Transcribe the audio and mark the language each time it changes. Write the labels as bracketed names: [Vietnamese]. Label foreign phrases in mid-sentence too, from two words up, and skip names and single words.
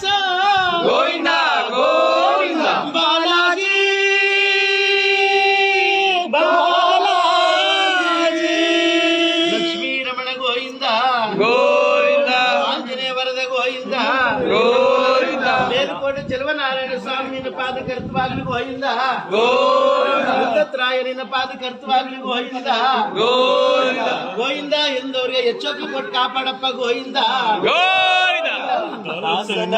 [Kannada] गोविंदा गोविंदा बालाजी बालाजी लक्ष्मी रमण गोविंद गोविंदा आंजनेय वरद गोविंद गोविंदा ಮೇಲುಕೋಟೆ ಚೆಲುವನಾರಾಯಣ ಸ್ವಾಮಿ ನಿನ್ನ ಪಾದ ಕರ್ತವಾಗಲಿ ಗೋವಿಂದ गोविंदा ದತ್ತಾತ್ರೇಯ ನಿನ್ನ ಪಾದ ಕರ್ತವಾಗಲಿ ಗೋವಿಂದ गोविंदा ಗೋವಿಂದ ಎಂದವರಿಗೆ ಎಚ್ಚೊತ್ತು ಕೊಟ್ಟು ಕಾಪಾಡಪ್ಪ ಗೋವಿಂದ गोविंदा